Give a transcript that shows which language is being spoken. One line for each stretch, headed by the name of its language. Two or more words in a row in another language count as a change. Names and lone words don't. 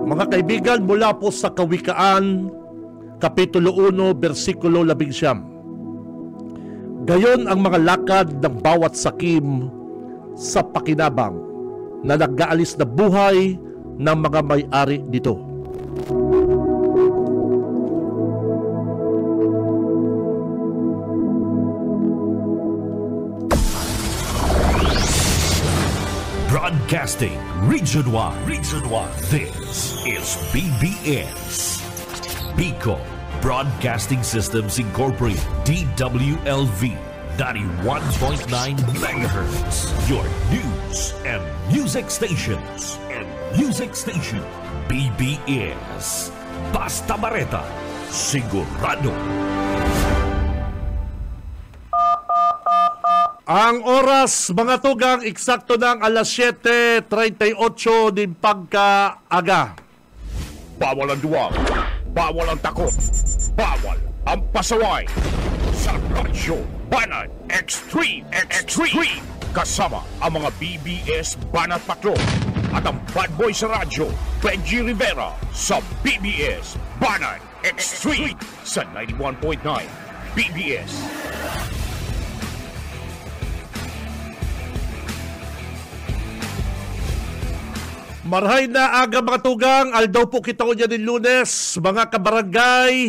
Filipino: kaibigan, mula po sa Kawikaan, Kapitulo 1, versikulo 11. Gayon ang mga lakad ng bawat sakim sa pakinabang na nag-aalis na buhay ng mga may-ari nito.
English: Broadcasting Region 1. This is BBS. Pico Broadcasting Systems Incorporated. DWLV 91.9 MHz. Your news and music stations.
Bikol: BBS. Basta Bareta. Sigurado. Ang oras, mga tugang, eksakto ng alas 7:38 din pagkaaga.
Filipino: Bawal ang duwag, bawal ang takot, bawal ang pasaway. Sa Radyo Banat Extreme. Kasama ang mga BBS Banat Patrol at ang bad boy sa radyo, Benji Rivera, sa BBS Banat Extreme sa 91.9 BBS.
Bikol: Marhay na aga, mga tugang. Aldaw po kita ko dyan din Lunes, mga kabarangay.